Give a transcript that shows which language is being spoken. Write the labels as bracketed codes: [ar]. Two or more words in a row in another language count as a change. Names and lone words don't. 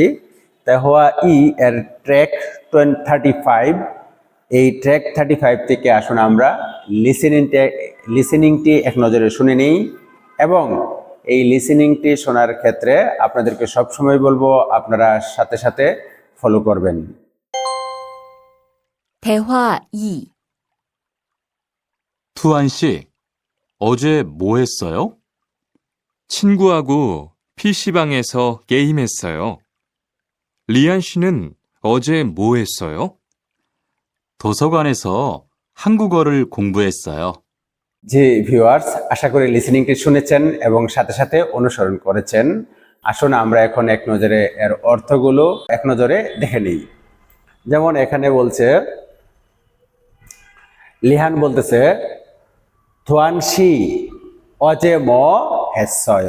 [bn] তেহুয়া ই এর ট্র্যাক 35, এই ট্র্যাক 35 থেকে আসুন আমরা লিসেনিংটি এক নজরে শুনে নিই এবং এই লিসেনিংটি শোনার ক্ষেত্রে আপনাদেরকে সবসময় বলবো আপনারা সাথে সাথে ফলো করবেন। [ko] 대화 2. 투안 씨, 어제 뭐 했어요? 친구하고 PC방에서 게임했어요. 리안 씨는 어제 뭐 했어요? 도서관에서 한국어를 공부했어요. [bn] জি ভিউয়ার্স, আশা করি লিসেনিংটি শুনেছেন এবং সাথে সাথে অনুসরণ করেছেন। আসুন আমরা এখন এক নজরে এর অর্থগুলো এক নজরে দেখে নিই। যেমন এখানে বলছে, লিহান বলতেছে [ko] 투안씨 어제 뭐 했어요.